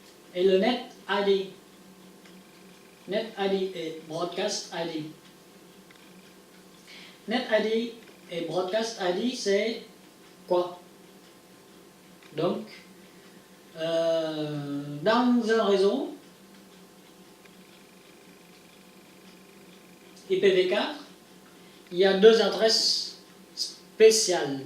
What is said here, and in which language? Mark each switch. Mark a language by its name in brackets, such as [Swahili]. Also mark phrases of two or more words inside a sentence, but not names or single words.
[French] et le [English] net ID. Net ID [French] et [English] broadcast ID. Net ID [French] et [English] broadcast ID, [French] c'est quoi? Donc, dans un réseau IPv4, il y a deux adresses spéciales.